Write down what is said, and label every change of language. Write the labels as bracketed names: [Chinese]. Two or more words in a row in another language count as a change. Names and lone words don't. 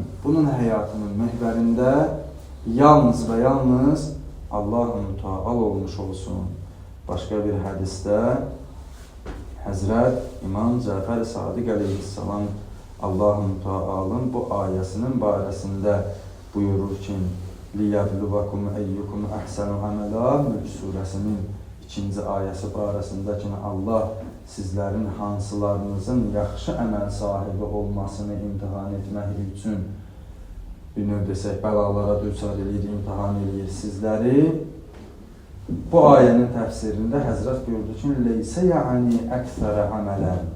[Azerbaijani] Bunun həyatının məhvərində yalnız və yalnız Allah-u Teala olmuş olsun. Başqa bir hədisdə Həzrət İmam Cəfər Sadiq əleyhissalam Allah-u Teala'nın bu ayəsinin barəsində buyurur ki, [Arabic] لِيَبْلُوَكُمْ اَيُّكُمْ اَحْسَنُ عَمَلًا. [Azerbaijani] Mülk surəsinin 2-ci ayəsi barəsində ki, Allah sizlərin hansılarınızın yaxşı əməl sahibi olmasını imtihan etmək üçün bir növ desək, bəlalara düçar edir, imtihan edir sizləri. Bu ayənin təfsirində Həzrət buyurdu ki, [Arabic] ليس يعني أكثر عملا.